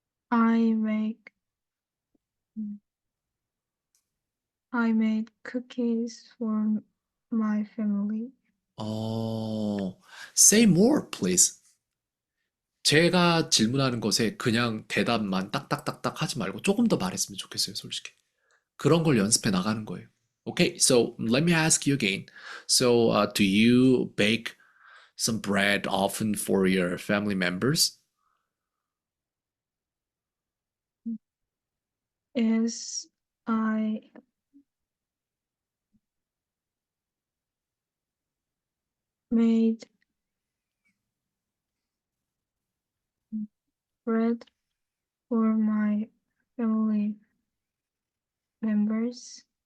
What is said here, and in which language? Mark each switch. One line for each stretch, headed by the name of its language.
English: I make mm, I made cookies for my family. Oh, say more, please.
Korean: 제가 질문하는 것에 그냥 대답만 딱딱딱딱 하지 말고 조금 더 말했으면 좋겠어요, 솔직히. 그런 걸 연습해 나가는 거예요.
English: Okay, so let me ask you again. So, do you bake some bread often for your family members? Yes, I made bread for my family members.